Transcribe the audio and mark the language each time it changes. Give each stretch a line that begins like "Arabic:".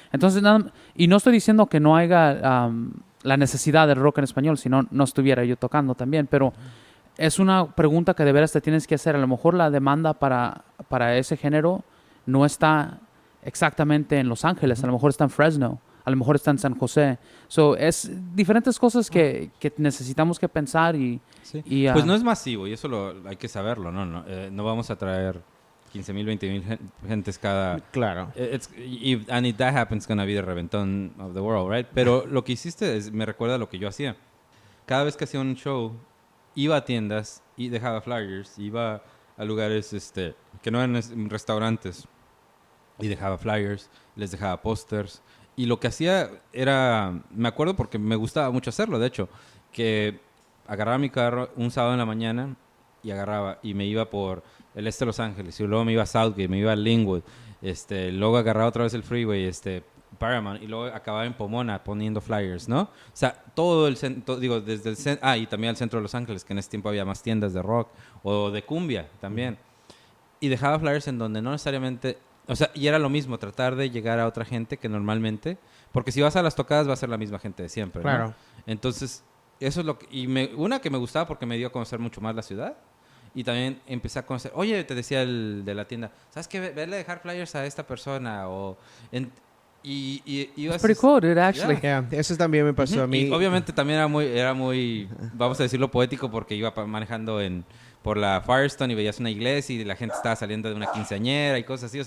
Spanish: Entonces, y no estoy diciendo que no haya la necesidad del rock en español, si no estuviera yo tocando también, pero es una pregunta que de veras te tienes que hacer. A lo mejor la demanda para ese género no está exactamente en Los Ángeles, a lo mejor está en Fresno, a lo mejor está en San José. Es diferentes cosas que necesitamos que pensar y pues no es masivo y eso hay que saberlo, no vamos a traer 15,000, 20,000 gentes cada... Claro.
English: And if that happens, it's gonna be the reventón of the world, right?
Spanish: Pero lo que hiciste me recuerda a lo que yo hacía. Cada vez que hacía un show, iba a tiendas y dejaba flyers, iba a lugares que no eran restaurantes y dejaba flyers, les dejaba pósters. Y lo que hacía era... Me acuerdo porque me gustaba mucho hacerlo, de hecho, que agarraba mi carro un sábado en la mañana y me iba por el este de Los Ángeles, y luego me iba a Southgate, me iba a Linwood, luego agarraba otra vez el freeway, Paramount, y luego acababa en Pomona poniendo flyers, ¿no? O sea, todo el centro, desde el centro, y también al centro de Los Ángeles, que en ese tiempo había más tiendas de rock, o de cumbia también. Y dejaba flyers en donde no necesariamente, y era lo mismo, tratar de llegar a otra gente que normalmente, porque si vas a las tocadas va a ser la misma gente de siempre, ¿no? Claro. Entonces, eso es lo que... una que me gustaba porque me dio a conocer mucho más la ciudad. Y también empecé a conocer... Oye, te decía el de la tienda, ¿sabes qué? Vele a dejar flyers a esta persona.
English: It's pretty cool, dude, actually.
Spanish: Yeah, eso también me pasó a mí. Y obviamente también era muy, vamos a decirlo, poético, porque iba manejando por la Firestone y veías una iglesia y la gente estaba saliendo de una quinceañera y cosas así.